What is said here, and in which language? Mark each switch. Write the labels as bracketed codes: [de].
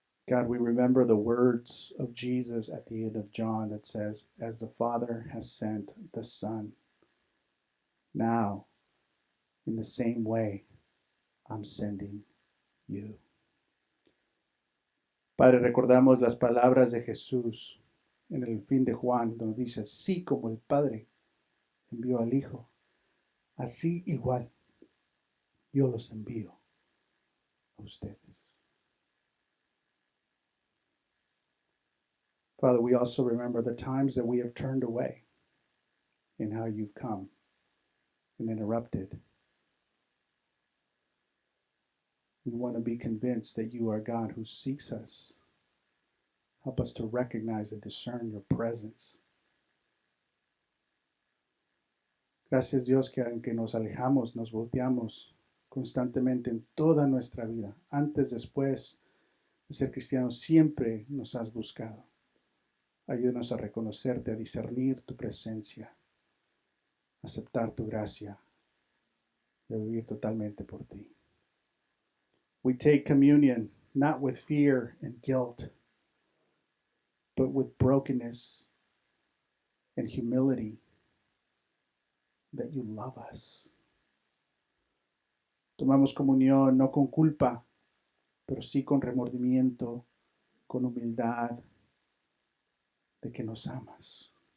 [en] God, we remember the words of Jesus at the end of John that says, as the Father has sent the Son, now, in the same way, I'm sending you. [es] Padre, recordamos las palabras de Jesús en el fin de Juan, donde dice, así como el Padre envió al Hijo, así igual yo los envío a ustedes. [en] Father, we also remember the times that we have turned away and how you've come and interrupted. We want to be convinced that you are God who seeks us. Help us to recognize and discern your presence. [es] Gracias, Dios, que aunque nos alejamos, nos volteamos constantemente en toda nuestra vida, antes, después de ser cristianos, siempre nos has buscado. Ayúdanos a reconocerte, a discernir tu presencia, a aceptar tu gracia y a vivir totalmente por ti. [en] We take communion not with fear and guilt, but with brokenness and humility that you love us. [es] Tomamos comunión no con culpa, pero sí con remordimiento, con humildad, de que nos amas.